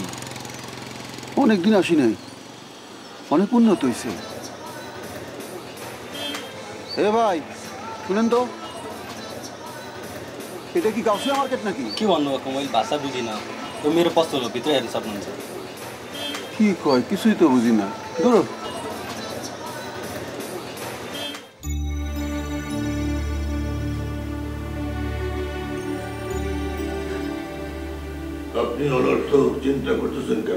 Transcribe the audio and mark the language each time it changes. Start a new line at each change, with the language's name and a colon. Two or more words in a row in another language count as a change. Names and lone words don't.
Bangla: অনেক দিন আসি নাই, অনেক উন্নত হয়েছে। এ ভাই শুনেন তো, এটা কি গাউসিয়া মার্কেট नाकी?
Nepali: के भन्नुभएको मैले भाषा बुझिनँ। यो मेरो पसल हो, भित्र हेर्न सक्नुहुन्छ।
Bangla: কি কয় কিছুই তো বুঝি না। ধরো আপনি অনর্থ চিন্তা করতেছেন কেন?